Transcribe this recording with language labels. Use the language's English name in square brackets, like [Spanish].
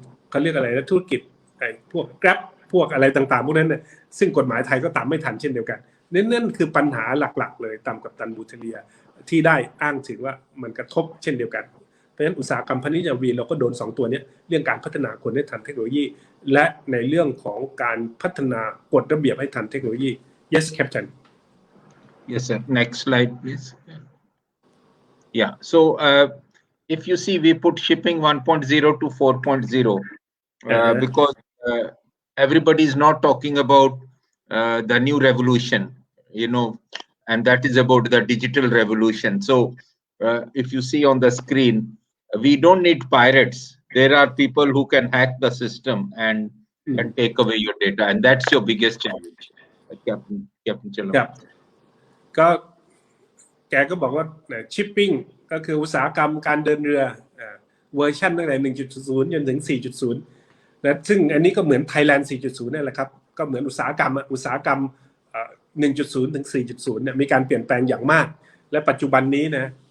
[Thai] เขาเรียกอะไรนะธุรกิจพวก Grab พวกอะไรต่างๆพวกนั้นเนี่ยซึ่งกฎหมายไทยก็ตามไม่ทันเช่นเดียวกันนั่นคือปัญหาหลักๆเลยตามกัปตันบูเทเลียที่ได้อ้างถึงว่ามันกระทบเช่นเดียวกันเพราะฉะนั้นอุตสาหกรรมพาณิชย์นาวีเราก็โดน2ตัวนี้เรื่องการพัฒนาคนให้ทันเทคโนโลยีและในเรื่องของการพัฒนากฎระเบียบให้ทันเทคโนโลยี [English] Yes Captain Yes sir. Next slide please. Yeah, so if you see we put shipping 1.0 to 4.0 because everybody is not talking about the new revolution, and that is about the digital revolution. So if you see on the screen, we don't need pirates. There are people who can hack the system and take away your data, and that's your biggest challenge. Captain Chalo. [Thai] ก็แกก็บอกว่าชิปปิ้งก็คืออุตสาหกรรมการเดินเรือเวอร์ชันตั้งแต่ 1.0 จนถึง 4.0 นะซึ่งอันนี้ก็เหมือน Thailand 4.0 นั่นแหละครับก็เหมือนอุตสาหกรรม 1.0 ถึง 4.0 เนี่ยมีการเปลี่ยนแปลงอย่างมากและปัจจุบันนี้นะ